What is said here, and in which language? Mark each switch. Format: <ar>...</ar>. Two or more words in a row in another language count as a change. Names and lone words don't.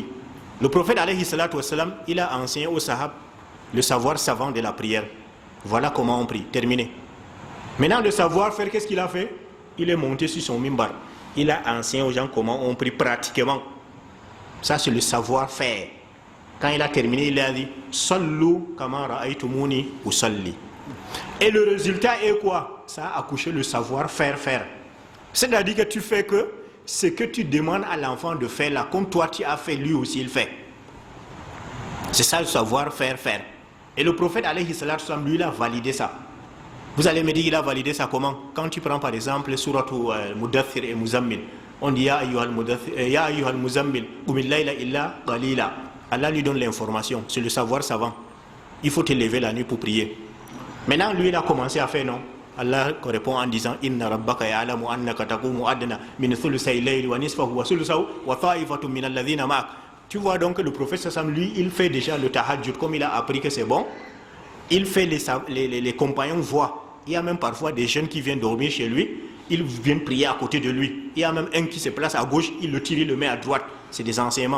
<fr>Le prophète,</fr> <ar>عليه الصلاة والسلام,</ar> <fr>il a enseigné aux sahab le savoir savant de la prière. Voilà comment on prie. Terminé. Maintenant, le savoir-faire, qu'est-ce qu'il a fait? Il est monté sur son mimbar. Il a enseigné aux gens comment on prie pratiquement. Ça, c'est le savoir-faire. Quand il a terminé, il a dit</fr> <ar>صلوا كما رأيتموني أصلي.</ar> <fr>Et le résultat est quoi? Ça a accouché le savoir-faire. C'est-à-dire que tu fais que ce que tu demandes à l'enfant de faire là, comme toi tu as fait, lui aussi il fait. C'est ça le savoir-faire. Et le prophète,</fr> <ar>عليه الصلاة والسلام,</ar> <fr>lui, il a validé ça. Vous allez me dire qu'il a validé ça comment? Quand tu prends par exemple Suratu Mudaththir et Muzammil, on dit</fr> <ar>يا أيها المزمل قم الليل إلا قليلا.</ar> <fr>Allah lui donne l'information, c'est le savoir savant. Il faut te lever la nuit pour prier. Maintenant, lui, il a commencé à faire non. Allah répond en disant</fr> <ar>إن ربك يعلم أنك تقوم أدنى من ثلثي الليل ونصفه وثلثه وطائفة من الذين معك.</ar> <fr>Tu vois donc que le prophète sallam, lui, il fait déjà le tahajjud, comme il a appris que c'est bon. Il fait les compagnons voient. Il y a même parfois des jeunes qui viennent dormir chez lui, ils viennent prier à côté de lui. Il y a même un qui se place à gauche, il le tire, il le met à droite. C'est des enseignements.</fr>